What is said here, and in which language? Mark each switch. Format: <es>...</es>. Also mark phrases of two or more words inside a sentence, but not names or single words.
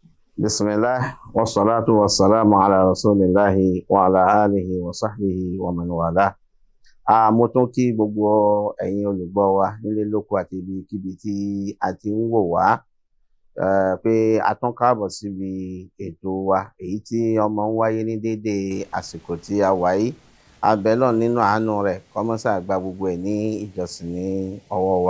<ar>بسم الله والصلاة والسلام على رسول الله وعلى آله وصحبه ومن والى.</ar> <yo>Mo tún kí gbogbo ẹ̀yin olùgbọ́ wa nílé lóko àti ibikíbi tí a ti ń wò wá pé a tún káàbọ̀ síbi ètò wa èyí tí ọmọ ń wáyé ní dédé àsìkò tí a wà yìí. A bẹ̀ Ọlọ́run nínú àánú rẹ̀ kó má ṣà gba gbogbo ẹ̀ ní ìjọsìn ní ọwọ́ wa.</yo>